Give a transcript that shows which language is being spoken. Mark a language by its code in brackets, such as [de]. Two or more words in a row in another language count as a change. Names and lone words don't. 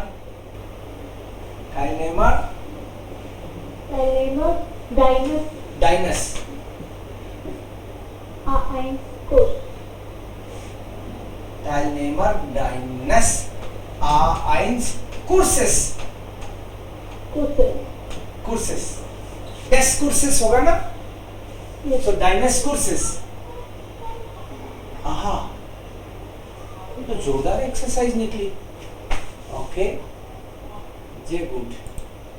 [de] Teilnehmer deines deines A1-Kurs. Teilnehmer deines A1 Kurses Kurses. des Kurses [hi] होगा ना? [en] Yes. [de] So deines Kurses. [hi] आहा, ये तो जोरदार एक्सरसाइज निकली। [de] ओके, ja gut.